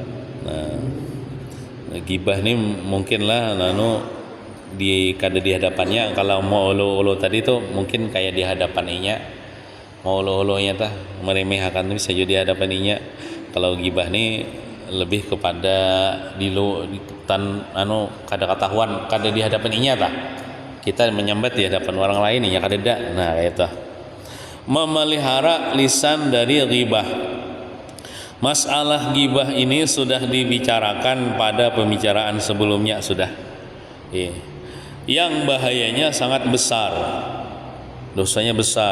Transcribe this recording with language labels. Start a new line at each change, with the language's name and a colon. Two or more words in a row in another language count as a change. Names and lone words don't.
Banjar: Ghibah ini mungkinlah di hadapannya kalau mau ulu tadi tuh mungkin kayak di hadapannya mau ulu-ulunya tah meremehkan bisa jadi di hadapannya. Kalau ghibah ini lebih kepada kada ketahuan kada di hadapannya tah kita menyambat di hadapan orang lain ya kada dak.
Indonesian: Nah kayak itu memelihara lisan dari ghibah. Masalah ghibah ini sudah dibicarakan pada pembicaraan sebelumnya sudah. Yang bahayanya sangat besar, dosanya besar.